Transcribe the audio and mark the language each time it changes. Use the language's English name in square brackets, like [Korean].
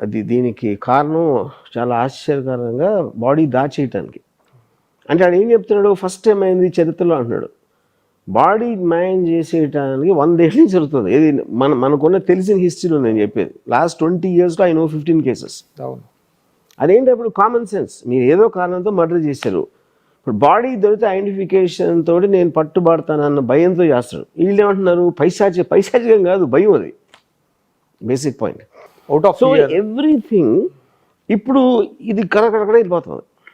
[Telugu] దీనికి కారణం చాలా ఆశ్చర్యకరంగా బాడీ దాచేయటానికి. అంటే ఆడు ఏం చెప్తున్నాడు, ఫస్ట్ టైం అయింది చరిత్రలో అంటున్నాడు. బాడీ మాయం చేసేయటానికి 100 ఏళ్ళ నుంచి జరుగుతుంది. ఇది మనకున్న తెలిసిన హిస్టరీలో నేను చెప్పేది. Last [English] 20 yearsలో I know 15 cases. [Telugu] అవును, అదేంటి అప్పుడు కామన్ సెన్స్. మీరు ఏదో కారణంతో మర్డర్ చేశారు, ఇప్పుడు బాడీ దొరికితే ఐడెంటిఫికేషన్ తోటి నేను పట్టుబడతానన్న భయంతో చేస్తాడు. వీళ్ళు ఏమంటున్నారు, పైశాచికం కాదు, భయం. అది బేసిక్ పాయింట్. సో ఎవ్రీథింగ్ ఇప్పుడు ఇది కడకడ వెళ్ళిపోతుంది.